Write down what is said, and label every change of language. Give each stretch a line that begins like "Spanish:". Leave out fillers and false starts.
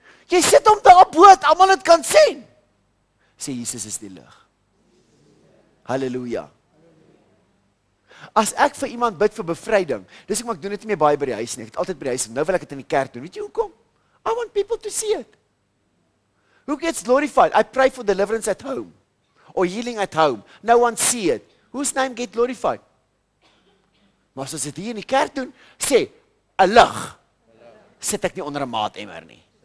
Afrikaans: Jy sit hom daar bo, almal dit kan sien. Sê Jesus is die lig. Halleluja. As ek vir iemand bid vir bevryding, dis ek doen dit nie meer baie by die huis nie. Ek het altyd by die huis, nou wil ek dit in die kerk doen. Weet jy hoekom?
English: I want people to see it. Who gets glorified? I pray for deliverance at home or healing at home. No one see it. Whose name get glorified?
Afrikaans: Maar as dit hier in die kerk doen, sê, 'n lig. Sit ek nie onder 'n maatemmer nie.